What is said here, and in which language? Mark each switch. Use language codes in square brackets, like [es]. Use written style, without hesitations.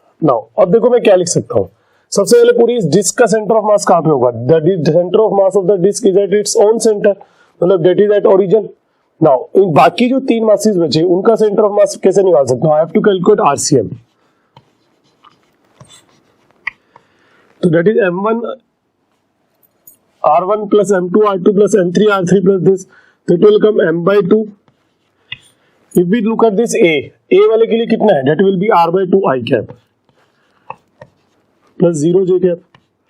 [hi] Now, अब देखो मैं क्या लिख सकता हूँ। सबसे पहले पूरी इस डिस्क का सेंटर ऑफ मास कहाँ पे होगा? [en] The center of mass of the disk is at its own center, मतलब that is at origin. [hi] Now, इन बाकी जो 3 masses बचे उनका सेंटर ऑफ मास कैसे निकाल सकता हूँ? [en] I have to calculate RCM. So that is M1 R1 plus M2 R2 plus M3 R3 plus this, so it will come M by 2. If we look at this A [hi] वाले के लिए कितना है? [en] That will be R by 2 I cap plus 0 J cap.